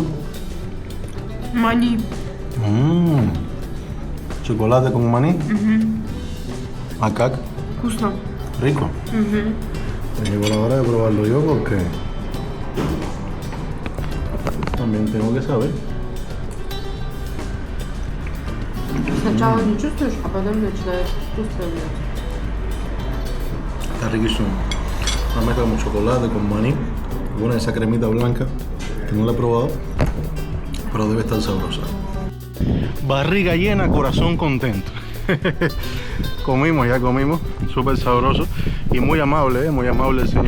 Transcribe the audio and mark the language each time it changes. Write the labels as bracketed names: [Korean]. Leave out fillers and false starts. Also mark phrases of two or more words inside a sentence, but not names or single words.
[Spanish] Maní. Chocolate con maní. Acá. [Russian] Вкусно. [Spanish] Rico. Llegó la hora de probarlo yo porque también tengo que saber. [Russian] Сначала не чувствуешь, а потом начинаешь чувствовать. [Spanish] Está riquísimo. Una mezcla con chocolate, con maní, con esa cremita blanca que no la he probado, pero debe estar sabrosa. Barriga llena, corazón contento. Ya comimos, súper sabroso y muy amable el señor.